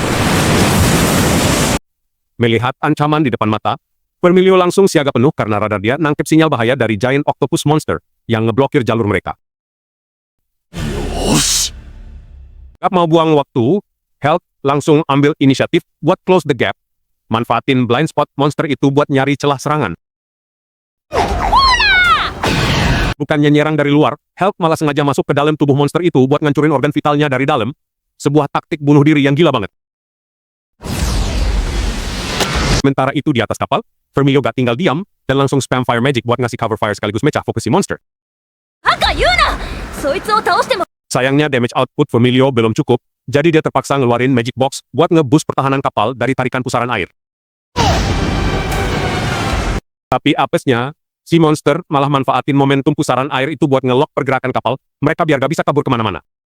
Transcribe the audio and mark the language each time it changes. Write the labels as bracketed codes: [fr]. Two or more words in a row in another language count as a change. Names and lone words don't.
[id] Melihat ancaman di depan mata, Vermilio langsung siaga penuh karena radar dia nangkep sinyal bahaya dari [en] giant octopus monster [id] yang ngeblokir jalur mereka. Gak mau buang waktu, Hulk langsung ambil inisiatif buat [en] close the gap, [id] manfaatin [en] blind spot [id] monster itu buat nyari celah serangan. Bukannya nyerang dari luar, Hulk malah sengaja masuk ke dalam tubuh monster itu buat ngancurin organ vitalnya dari dalam, sebuah taktik bunuh diri yang gila banget. Sementara itu di atas kapal, Vermilio gak tinggal diam, dan langsung [en] spam fire magic [id] buat ngasih [en] cover fire [id] sekaligus mecah fokus si monster. [ja] 赤言うなそいつを倒しても [id] Sayangnya [en] damage output [id] Vermilio belum cukup, jadi dia terpaksa ngeluarin [en] magic box [id] buat nge-boost pertahanan kapal dari tarikan pusaran air. Tapi apesnya, si monster malah manfaatin momentum pusaran air itu buat nge-lock pergerakan kapal, mereka biar gak bisa kabur kemana-mana.